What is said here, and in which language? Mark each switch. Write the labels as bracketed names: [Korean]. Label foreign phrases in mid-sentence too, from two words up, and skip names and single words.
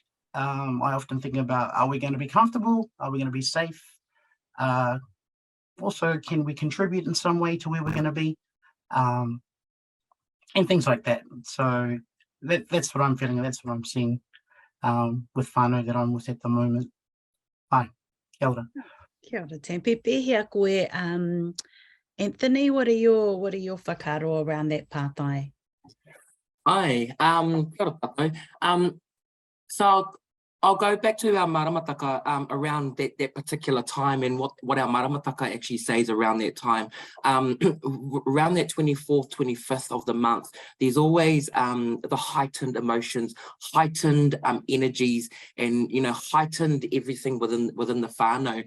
[English] I often think about, are we going to be comfortable? Are we going to be safe? also, can we contribute in some way to where we're going to be? And things like that. So that's what I'm feeling, and that's what I'm seeing with whānau that I'm with at the moment. [Māori] Hi, kia ora. Kia ora, Tempe. Pēhea koe, [English] Anthony, what are your whakaaro around that pātai? [Māori] Ai, kia ora tātou. [English] So I'll go back to our maramataka around that particular time and what our maramataka actually says around that time. Around that 24th, 25th of the month, there's always the heightened emotions, heightened energies, and heightened everything within the whānau.